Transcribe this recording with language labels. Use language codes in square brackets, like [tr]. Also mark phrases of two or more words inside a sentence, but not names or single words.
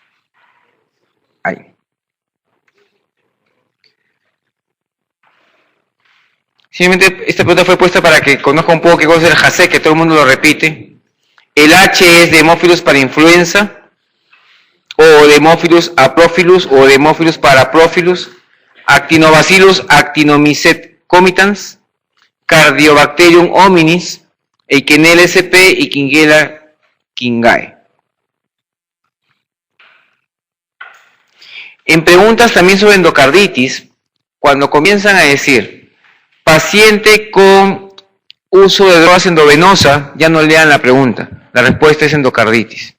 [es] Ahí. Simplemente esta pregunta fue puesta para que conozca un poco qué cosa es el JASE, que todo el mundo lo repite. El H es de Haemophilus para influenza, o de Haemophilus aprophilus, o de Haemophilus paraprophilus, Actinobacillus actinomycet Cardiobacterium hominis, Eikenella sp y Kingella kingae. En preguntas también sobre endocarditis, cuando comienzan a decir paciente con uso de drogas endovenosa, ya no lean la pregunta, la respuesta es endocarditis.